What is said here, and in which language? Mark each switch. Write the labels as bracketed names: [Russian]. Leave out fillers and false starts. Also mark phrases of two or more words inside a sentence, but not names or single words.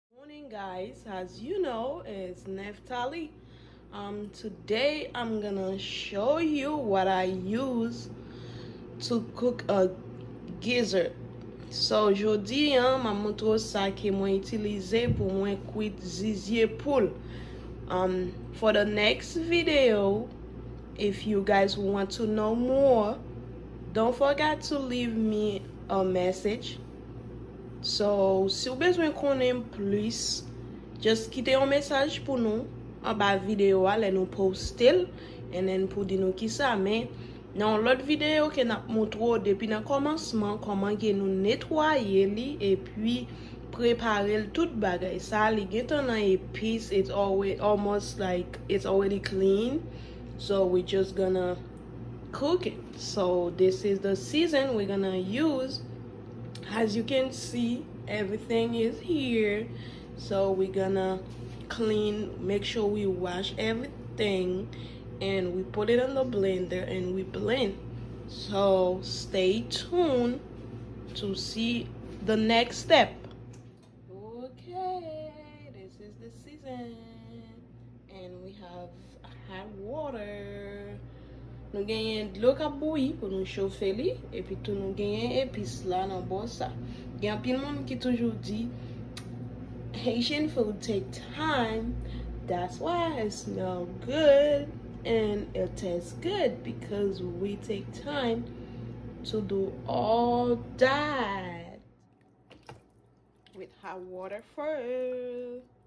[English] Morning, guys. As you know, it's Neftali. Today I'm gonna show you what I use to cook a gizzard. [Haitian Creole] So jodi ma montre sa ke mwen utilize pou mwen cuit zizier poule. [English] For the next video, if you guys want to know more, don't forget to leave me a message. So, [Haitian Creole] si ou bezwen konen plus, just kite yon message pou nou an ba video a le nou postel, [English] and then [Haitian Creole] pou di nou ki sa. Men nan lot video ke nap montro depi nan komansman koman gen nou netwaye li e puis prepare l tout bagay. Sa li gen tan nan epis, [English] it's almost like it's already clean. So we just gonna cook it. So this is the season we're gonna use. As you can see, everything is here. So we're gonna clean, make sure we wash everything, and we put it in the blender and we blend. So stay tuned to see the next step. Okay, this is the season, and we have hot water. [Haitian Creole] Nou genyen dlo ka bouyi pou nou chauffe li, et puis tout nou genyen epis la nan bon sa. Gen pil moun ki toujou di [English] Haitian food take time. That's why it smells good and it tastes good, because we take time to do all that. With hot water first.